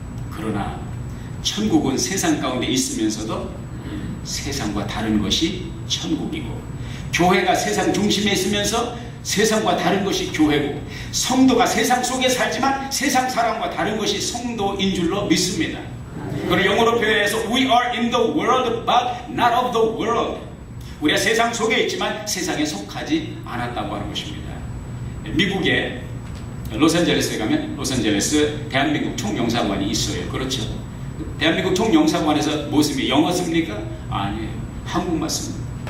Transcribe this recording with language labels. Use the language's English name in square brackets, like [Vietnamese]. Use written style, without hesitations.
[Korean] 그러나 천국은 세상 가운데 있으면서도 세상과 다른 것이 천국이고, 교회가 세상 중심에 있으면서 세상과 다른 것이 교회고, 성도가 세상 속에 살지만 세상 사람과 다른 것이 성도인 줄로 믿습니다. [English] 그걸 영어로 표현해서 We are in the world but not of the world. [Korean] 우리가 세상 속에 있지만 세상에 속하지 않았다고 하는 것입니다. 미국의 로스앤젤레스에 가면 로스앤젤레스 대한민국 총영사관이 있어요. 그렇죠? 대한민국 총영사관에서 무엇입니까? 영어 씁니까? 아니에요. 한국말 씁니다.